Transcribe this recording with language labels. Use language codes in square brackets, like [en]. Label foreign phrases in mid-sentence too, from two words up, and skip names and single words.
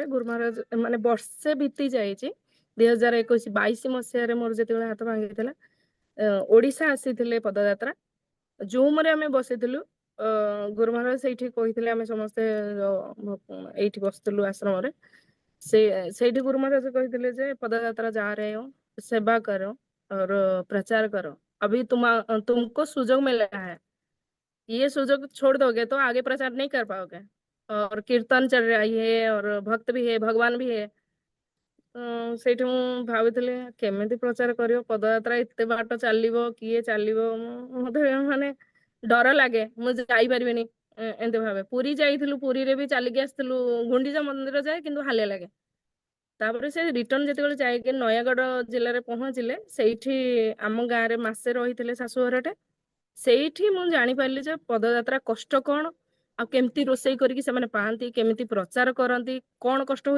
[or] ଗୁରୁ ମହାରାଜ ମାନେ ବର୍ଷେ ବିତି ଯାଇଛି 2021-22 ମସିହାରେ ମୋର ଯେତେବେଳେ ହାତ ଭାଙ୍ଗିଥିଲା ଓଡିଶା ଆସିଥିଲେ ପଦଯାତ୍ରା ଜୁମରେ ଆମେ ବସିଥିଲୁ ଗୁରୁ ମହାରାଜ ସେଇଠି କହିଥିଲେ ଆମେ ସମସ୍ତେ ଏଇଠି ବସିଥିଲୁ ଆଶ୍ରମରେ ସେଇଠି [hi] गुरु महाराज कहते जे पदयात्रा जा रहे हो सेवा करो और प्रचार करो अभी तुमको सुजोग मिला है ये सुजोग छोड़ दोगे तो आगे प्रचार नहीं कर पाओगे और कीर्तन चल रही है और भक्त भी है भगवान भी है [or] ସେଇଠି ମୁଁ ଭାବିଥିଲି କେମିତି ପ୍ରଚାର କରିବ, ପଦଯାତ୍ରା ଏତେ ବାଟ ଚାଲିବ, କିଏ ଚାଲିବ, ମତେ ମାନେ ଡର ଲାଗେ, ମୁଁ ଯାଇପାରିବିନି ଏମିତି ଭାବେ। ପୁରୀ ଯାଇଥିଲୁ, ପୁରୀରେ ବି ଚାଲିକି ଆସିଥିଲୁ, ଗୁଣ୍ଡିଚା ମନ୍ଦିର ଯାଏ କିନ୍ତୁ ହାଲିଆ ଲାଗେ। ତାପରେ ସେ ରିଟର୍ନ ଯେତେବେଳେ ଯାଇକି ନୟାଗଡ଼ ଜିଲ୍ଲାରେ ପହଞ୍ଚିଲେ, ସେଇଠି ଆମ ଗାଁରେ ମାସେ ରହିଥିଲେ ଶାଶୁଘରଟେ, ସେଇଠି ମୁଁ ଜାଣିପାରିଲି ଯେ ପଦଯାତ୍ରା କଷ୍ଟ କଣ, ଆଉ କେମିତି ରୋଷେଇ କରିକି ସେମାନେ ପାଆନ୍ତି, କେମିତି ପ୍ରଚାର କରନ୍ତି, କଣ କଷ୍ଟ ହୁଏ।